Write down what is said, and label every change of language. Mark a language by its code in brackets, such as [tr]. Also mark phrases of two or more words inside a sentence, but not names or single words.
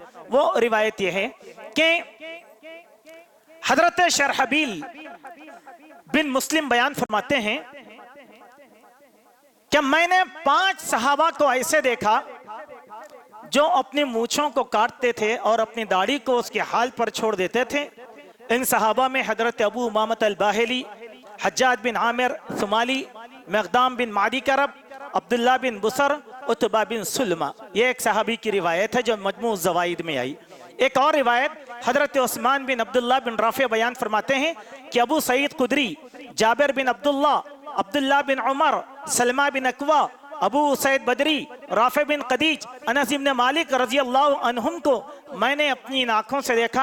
[hi] वो रिवायत ये है कि हजरत शरहबील बिन मुस्लिम बयान फरमाते हैं कि मैंने 5 सहाबा को ऐसे देखा जो अपनी मूछों को काटते थे और अपनी दाढ़ी को उसके हाल पर छोड़ देते थे। इन सहाबा में हजरत अबू उमामत अल-बाहिली, हज्जाज बिन आमिर सुमाली, मक़दाम बिन मादी करब, अब्दुल्ला बिन बुसर, उतबा बिन सुलमा। ये एक सहाबी की रिवायत है जो मजमू ज़वाइद में आई। एक और रिवायत हजरत उस्मान बिन अब्दुल्ला बिन राफे बयान फरमाते हैं कि अबू सईद खुदरी, जाबिर बिन अब्दुल्ला, अब्दुल्ला बिन उमर, सलमा बिन अकवा, अबू सईद बदरी, राफे बिन कदीज, अनस इब्न मालिक [ar] رضي الله عنهم [hi] को मैंने अपनी आँखों से देखा।